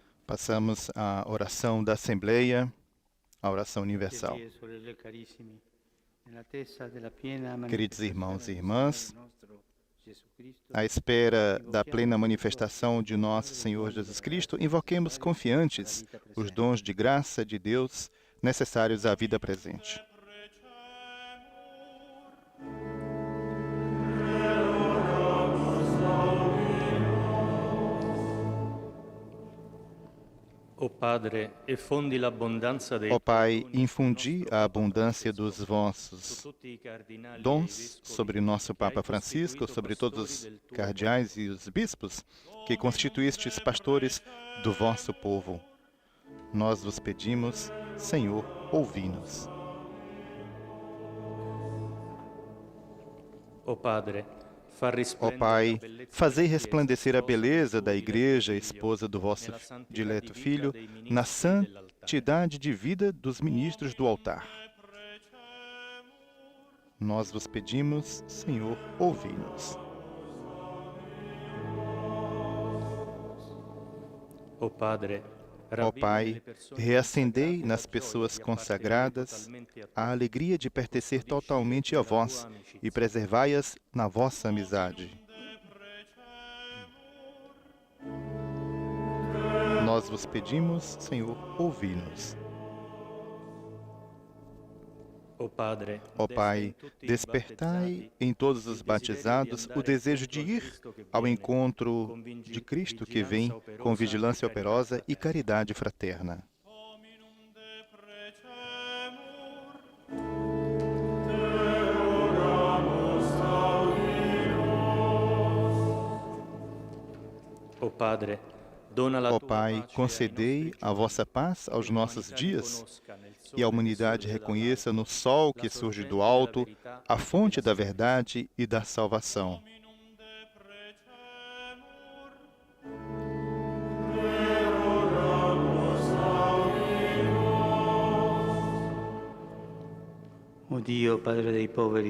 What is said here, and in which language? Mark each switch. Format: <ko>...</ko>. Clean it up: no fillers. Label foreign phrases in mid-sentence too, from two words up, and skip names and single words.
<pt>Passamos à oração da Assembleia, a oração universal.</pt> <it>Fratelli e sorelle carissimi, nell'attesa della piena</it> <pt>Queridos irmãos e irmãs,</pt> <it>manifestazione del nostro Gesù Cristo,</it> <pt>à espera da plena manifestação de nosso Senhor Jesus Cristo, invoquemos confiantes os dons de graça de Deus necessários à vida presente.</pt> <it>O Padre, e fondi l'abbondanza dei</it> <pt>Ó Pai, infundi a abundância dos vossos dons sobre nosso Papa Francisco, sobre todos os cardeais e os bispos, que constituístes pastores do vosso povo. Nós vos pedimos, Senhor, ouvi-nos.</pt> <it>O Padre, fa</it> <pt>Ó</pt> <it>risplendere</it> <pt>Pai,</pt> <it>la bellezza</it> <pt>fazei</pt> <it>della</it> <pt>resplandecer a</pt> <it>Chiesa,</it> <pt>beleza</pt> <it>sposa</it> <pt>da</pt> <it>tua,</it> <pt>Igreja,</pt> <it>diletto</it> <pt>esposa do vosso</pt> <it>Figlio, nella santità</it> <pt>dileto</pt> <it>di vita</it> <pt>Filho,</pt> <it>dei ministri</it> <pt>na</pt> <it>dell'altare.</it> <pt>santidade de vida dos ministros do altar. Nós vos pedimos, Senhor, ouvi-nos.</pt> <it>O Padre,</it> <pt>Ó</pt> <it>ravvivi</it> <pt>Pai,</pt> <it>nelle persone</it> <pt>reacendei</pt> <it>consacrate</it> <pt>nas</pt> <it>la</it> <pt>pessoas</pt> <it>gioia di appartenere</it> <pt>consagradas</pt> <it>totalmente a te.</it> <pt>a alegria de pertencer totalmente a vós e preservai-as na vossa amizade. Nós vos pedimos, Senhor, ouvi-nos.</pt> <it>O Padre,</it> <pt>Ó Pai,</pt> <it>desta em tutti i</it> <pt>despertai</pt> <it>battezzati</it> <pt>em todos os batizados o desejo de ir ao encontro de Cristo que vem com vigilância operosa e caridade fraterna.</pt> <it>O Padre, dona la</it> <pt>Ó</pt> <it>tua</it> <pt>Pai,</pt> <it>pace ai</it> <pt>concedei</pt> <it>nostri</it> <pt>a vossa paz aos nossos dias e a humanidade reconheça no sol que surge do alto a fonte da verdade e da salvação.</pt> <it>O Dio, Padre dei poveri,</it>